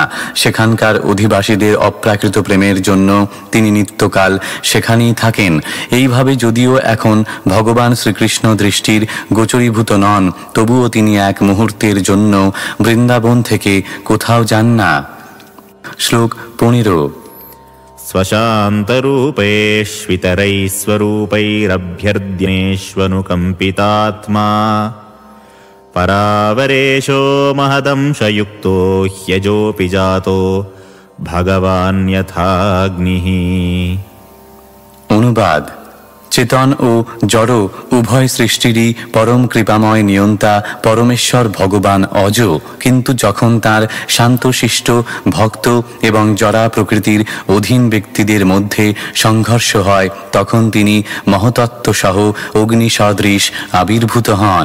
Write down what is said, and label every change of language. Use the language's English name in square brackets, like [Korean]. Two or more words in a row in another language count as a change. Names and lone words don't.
[Bangla] সেখানকার অধিবাসীদের অপ্রাকৃত প্রেমের জন্য তিনি নিত্যকাল সেখানেই থাকেন। এইভাবে যদিও এখন ভগবান শ্রীকৃষ্ণ দৃষ্টির গোচরীভূত নন, তবুও তিনি এক মুহূর্তের জন্য বৃন্দাবন থেকে কোথাও যান না। শ্লোক 15। [Sanskrit] स्वशान्तरूपैश्वितरैस्वरूपैरभ्यर्द्यनेष्वनुकम्पितात्मा परावरेशो महदंशयुक्तो ह्यजोऽपि जातो भगवान् यथाग्निः। [Bangla] অনুবাদ: চেতন ও জড় উভয় সৃষ্টিরই পরম কৃপাময় নিয়ন্তা পরমেশ্বর ভগবান অজ, কিন্তু যখন তার শান্তশিষ্ট ভক্ত এবং জড়া প্রকৃতির অধীন ব্যক্তিদের মধ্যে সংঘর্ষ হয় তখন তিনি মহতত্ত্বসহ অগ্নি সদৃশ আবির্ভূত হন।